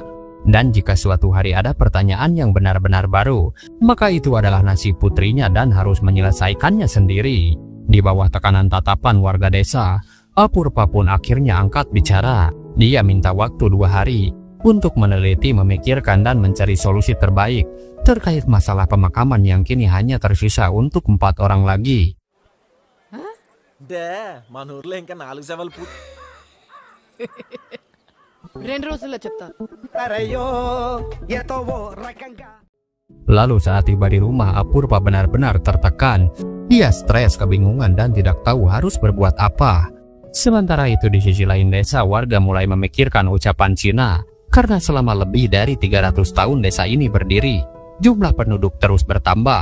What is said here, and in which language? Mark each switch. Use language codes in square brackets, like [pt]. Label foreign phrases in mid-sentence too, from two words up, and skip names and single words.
[id] Dan jika suatu hari ada pertanyaan yang benar-benar baru, maka itu adalah nasib putrinya dan harus menyelesaikannya sendiri. Di bawah tekanan tatapan warga desa, Apurva pun akhirnya angkat bicara. Dia minta waktu 2 hari untuk meneliti, memikirkan dan mencari solusi terbaik. terkait masalah pemakaman yang kini hanya tersisa untuk 4 orang lagi. [te] మన ఊర్లో ఇంకా 4 శవాలు పూర్తి 2 రోజుల్లో చెప్తాను. Tarayo, yato wo rakangga. [id] Lalu saat tiba di rumah, Apurva benar-benar tertekan. Dia stres, kebingungan, dan tidak tahu harus berbuat apa. Sementara itu di sisi lain desa, warga mulai memikirkan ucapan Cina. Karena selama lebih dari 300 tahun desa ini berdiri, jumlah penduduk terus bertambah.